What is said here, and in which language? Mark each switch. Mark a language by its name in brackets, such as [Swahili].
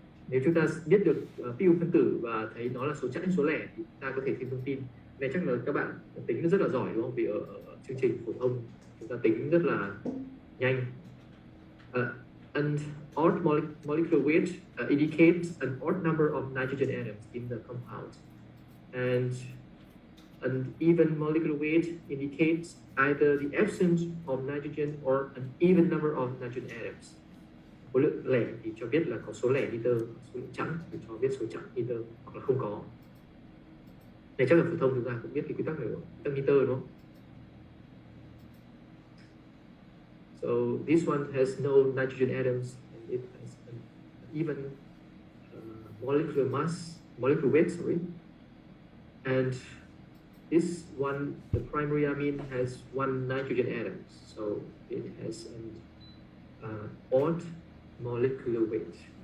[Vietnamese] Nếu chúng ta biết được pi phân tử và thấy nó là số chẵn số lẻ thì ta có thể thêm thông tin. Này chắc là các bạn tính rất là giỏi đúng không? Vì ở chương trình phổ thông chúng ta tính rất là nhanh. [English] An odd molecular weight indicates an odd number of nitrogen atoms in the compound, and an even molecular weight indicates either the absence of nitrogen or an even number of nitrogen atoms. [Vietnamese] Khối lượng lẻ thì cho biết là có số lẻ nitơ, số lượng chẵn thì cho biết số chẵn nitơ hoặc là không có. Này chắc là phổ thông chúng ta cũng biết cái quy tắc này, quy tắc nitơ đúng không? [English] So this one has no nitrogen atoms and it has an even molecular weight, sorry. And this one, the primary amine has 1 nitrogen atom, so it has an odd molecular weight.